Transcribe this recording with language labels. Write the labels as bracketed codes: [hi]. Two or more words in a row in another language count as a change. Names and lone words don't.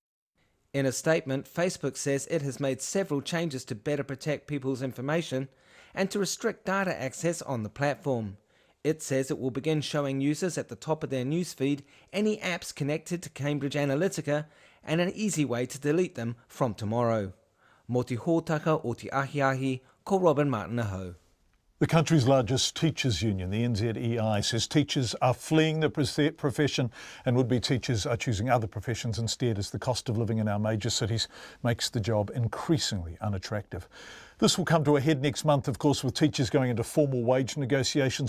[en] In a statement, Facebook says it has made several changes to better protect people's information and to restrict data access on the platform. It says it will begin showing users at the top of their newsfeed any apps connected to Cambridge Analytica and an easy way to delete them from tomorrow. [mi] Mō te hōtaka o te ahiahi, ko Robin Martin-Aho. [en] The country's largest teachers' union, the NZEI, says teachers are fleeing the profession and would-be teachers are choosing other professions instead as the cost of living in our major cities makes the job increasingly unattractive. This will come to a head next month, of course, with teachers going into formal wage negotiations.